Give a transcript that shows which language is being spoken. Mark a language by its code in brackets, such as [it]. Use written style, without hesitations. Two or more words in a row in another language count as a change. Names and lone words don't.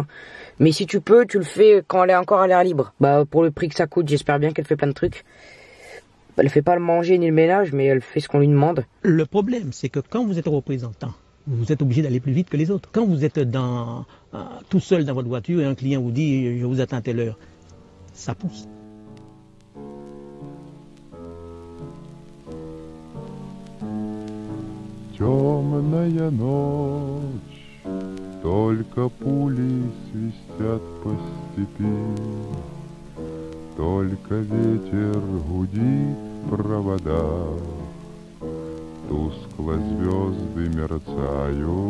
[fr] Mais si tu peux, tu le fais quand elle est encore à l'air libre. Bah, pour le prix que ça coûte, j'espère bien qu'elle fait plein de trucs. Elle fait pas le manger ni le ménage, mais elle fait ce qu'on lui demande. Le problème, c'est que quand vous êtes représentant, vous êtes obligé d'aller plus vite que les autres. Quand vous êtes tout seul dans votre voiture et un client vous dit « je vous attends à telle heure », ça pousse. [ru] Темная ночь, только пули свистят по степи, только ветер гудит в проводах, тускло звезды мерцают.